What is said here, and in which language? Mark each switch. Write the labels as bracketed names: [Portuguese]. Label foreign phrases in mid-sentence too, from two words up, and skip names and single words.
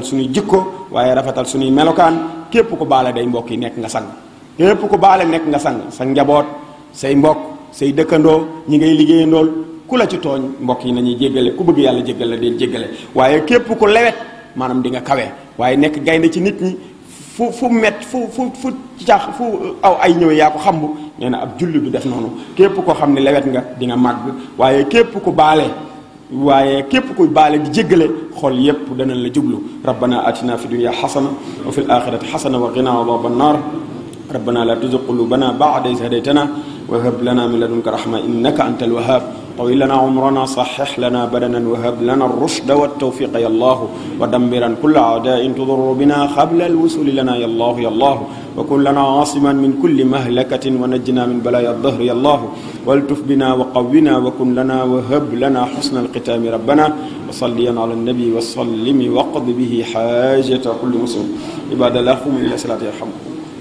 [Wolof] suñuy jikko waaye rafetal suñuy melokaan képp ko baale day mbokk yi nekk nga sang képp ko baale nekk nga sang sa njaboot say mbokk say dëkkandoo ñi ngay liggéeyandool ku la ci tooñ mbokk yi nañuy jéggale ku bëgg yàlla jéggal la deen jéggale waaye képp ku lewet maanaam di nga kawe waaye nekk gaynde ci nit ñi fu caax fu aw ay ñëwee yaa ko xambu nee na ab julli du def noonu képp koo xam ne lewet nga di nga màgg waaye képp ku baale di jéggale xol yépp danañ la jublu [Arabic] ربنا آتنا في الدنيا حسنة وفي الآخرة حسنة وقنا عذاب النار ربنا لا تزغ قلوبنا بعد إذ هديتنا وهب لنا من لدنك رحمة إنك أنت الوهاب طويل لنا عمرنا صحح لنا بدنا وهب لنا الرشد والتوفيق يا الله ودمرا كل أعداء تضر بنا قبل الوصول لنا يا الله يا الله وكن لنا عاصما من كل مهلكة ونجنا من بلايا الظهر يا الله والتف بنا وقونا وكن لنا وهب لنا حسن الختام ربنا وصليا على النبي وسلم وقض به حاجة كل مسلم عباد الله قوموا إلى صلاة يرحمكم